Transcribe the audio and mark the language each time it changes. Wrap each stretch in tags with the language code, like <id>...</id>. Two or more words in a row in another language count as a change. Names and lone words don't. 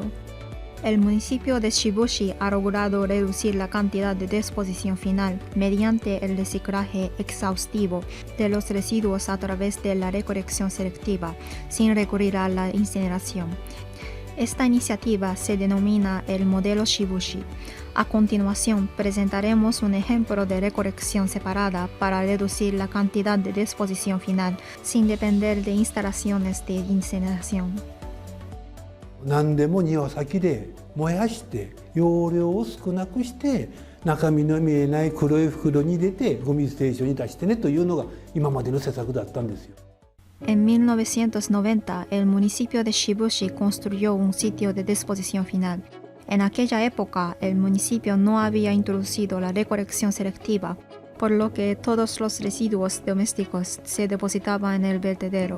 <es>El municipio de Shibushi ha logrado reducir la cantidad de disposición final mediante el reciclaje exhaustivo de los residuos a través de la recolección selectiva, sin recurrir a la incineración. Esta iniciativa se denomina el modelo Shibushi. A continuación, presentaremos un ejemplo de recolección separada para reducir la cantidad de disposición final sin depender de instalaciones de incineración.</es> <ja>何でも庭先で燃やして容量を少なくして中身の見えない黒い袋に入れてゴミステーションに出してねというのが今までの施策だったんですよ。</ja> <es>En 1990, el municipio de Shibushi construyó un sitio de disposición final. En aquella época, el municipio no había introducido la recolección selectiva, por lo que todos los residuos domésticos se depositaban en el vertedero.</es>